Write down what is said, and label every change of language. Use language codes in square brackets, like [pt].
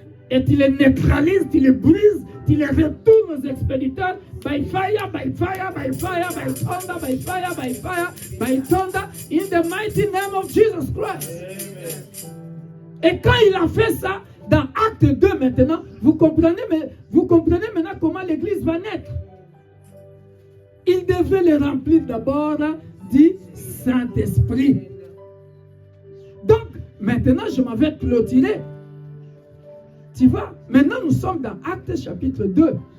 [fr] Et tu les neutralises, tu les brises, tu les retournes aux expéditeurs. [en] By fire, by fire, by fire, by thunder, by fire, by fire, by thunder, in the mighty name of Jesus Christ. [fr] Et quand il a fait ça, dans Acte 2 maintenant, vous comprenez maintenant comment l'église va naître. Il devait les remplir d'abord du Saint-Esprit. Donc, maintenant, je m'en vais clôturer. Tu vois, maintenant nous sommes dans Acte chapitre 2.